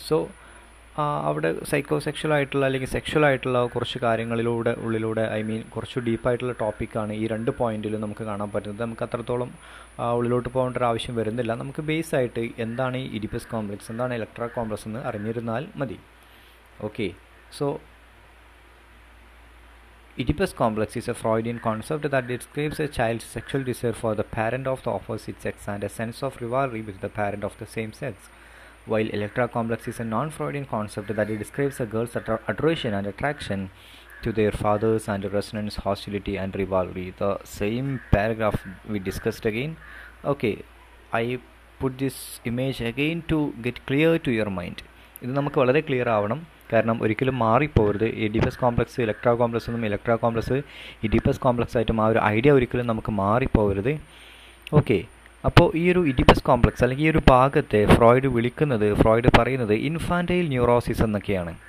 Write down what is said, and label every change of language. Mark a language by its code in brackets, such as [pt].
[ml] So അവിടെ സൈക്കോസെക്ഷലായിട്ടുള്ള അല്ലെങ്കിൽ സെക്ഷലായിട്ടുള്ള കുറച്ച് ഉള്ളിലൂടെ കുറച്ച് ഡീപ്പായിട്ടുള്ള ടോപ്പിക്കാണ് ഈ രണ്ട് പോയിന്റിലും നമുക്ക് കാണാൻ പറ്റുന്നത്. നമുക്ക് അത്രത്തോളം ഉള്ളിലോട്ട് പോകേണ്ട ഒരു ആവശ്യം വരുന്നില്ല. നമുക്ക് ബേസ് ആയിട്ട് എന്താണ് ഈ ഇഡിപ്പസ് കോംപ്ലക്സ്, എന്താണ് ഇലക്ട്ര കോംപ്ലക്സ് എന്ന് അറിഞ്ഞിരുന്നാൽ മതി. [en] Okay, so Oedipus complex is a Freudian concept that describes a child's sexual desire for the parent of the opposite sex and a sense of rivalry with the parent of the same sex, while Electra complex is a non-Freudian concept that describes a girl's adoration and attraction to their fathers and resonance, hostility and rivalry. The same paragraph we discussed again. Okay, I put this image again to get clear to your mind. [ml] ഇത് നമുക്ക് വളരെ clear ആവണം, കാരണം ഒരിക്കലും മാറിപ്പോകരുത്. Oedipus complex ഇലക്ട്രാ complex എന്നും ഇലക്ട്രാ complex Oedipus complex ആയിട്ടും ആ ഒരു ഐഡിയ ഒരിക്കലും നമുക്ക് മാറിപ്പോകരുത്. ഓക്കെ, അപ്പോൾ ഈ ഒരു ഇഡിപ്പസ് കോംപ്ലക്സ് അല്ലെങ്കിൽ ഈ ഒരു ഭാഗത്തെ ഫ്രോയിഡ് പറയുന്നത് ഇൻഫാൻറ്റൈൽ ന്യൂറോസിസ് എന്നൊക്കെയാണ്.